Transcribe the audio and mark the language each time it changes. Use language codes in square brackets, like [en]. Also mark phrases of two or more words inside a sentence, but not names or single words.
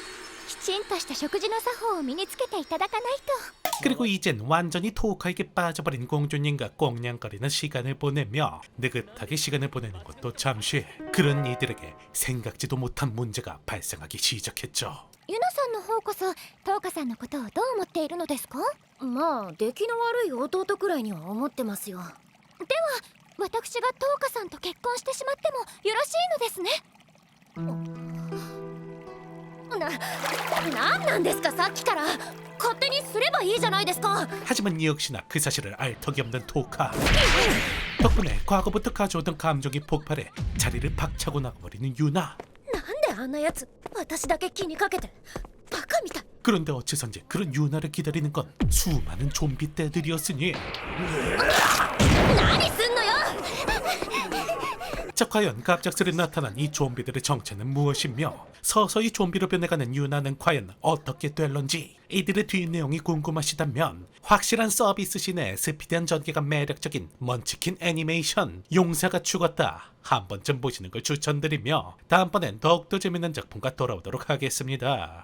[ja] なんだこれはきちんとした食事の作法を身につけていただかないと。 [ko] 그리고 이젠 완전히 토카에게 빠져버린 공주님과 꽁냥거리는 시간을 보내며 느긋하게 시간을 보내는 것도 잠시 그런 이들에게 생각지도 못한 문제가 발생하기 시작했죠. [ja] ユナさんの方こそトウカさんのことをどう思っているのですか？まあ出来の悪い弟くらいには思ってますよ。では私がトウカさんと結婚してしまってもよろしいのですね。なんなんですかさっきから。勝手にすればいいじゃないですか。 [ko] 하지만 역시나 그 사실을 알 턱이 없는 토카. 덕분에 과거부터 가져오던 감정이 폭발해 자리를 박차고 나가버리는 유나. [ja] なんであんなやつ私だけ気にかけてバカみたい。 [ko] 그런데 어째선지 그런 유나를 기다리는 건 수많은 좀비 떼들이었으니 [ja] 何すんのよ。 [ko] 자, 과연 갑작스레 나타난 이 좀비들의 정체는 무엇이며 서서히 좀비로 변해가는 유나는 과연 어떻게 될런지 이들의 뒷내용이 궁금하시다면 확실한 서비스신의 스피디한 전개가 매력적인 먼치킨 애니메이션 용사가 죽었다 한 번쯤 보시는 걸 추천드리며 다음번엔 더욱더 재밌는 작품과 돌아오도록 하겠습니다.